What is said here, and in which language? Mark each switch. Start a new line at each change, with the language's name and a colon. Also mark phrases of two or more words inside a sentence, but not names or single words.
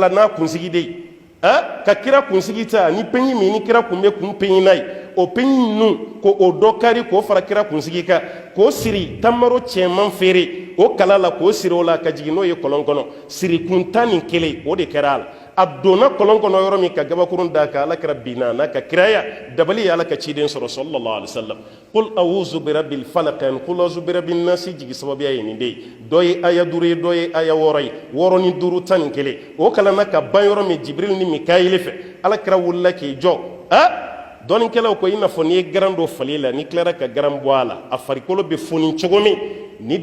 Bambara: la n'a kunsigi de ye ka kira kunsigi ta ni peɲi min ni kira kun bɛ kun peɲi n'a ye o peɲi ninnu ko o dɔ kari k'o fara kira kunsigi kan k'o siri tamaro cɛman feere o kala la k'o siri o la ka jigin n'o ye kɔlɔn kɔnɔ sirikun 11 o de kɛra a la a donna kɔlɔn kɔnɔ yɔrɔ min ka gabakurun d'a kan alakira binna n'a ka kiraya dabali ye ala ka ciden sɔrɔ
Arabic: صلى الله عليه وسلم قل أعوذ برب الفلق قل أعوذ برب الناس
Bambara: jigi sababiya ye nin de ye dɔ ye aya 5 ye dɔ ye aya 6 ye 6 ni 5 11 o kalanna ka ban yɔrɔ min jibril ni mikayil fɛ alakira wulila k'i jɔ dɔɔninkɛlaw ko i n'a fɔ n'i ye garan dɔ fali la n'i tilara ka garan bɔ a la a farikolo bɛ foni cogo min ni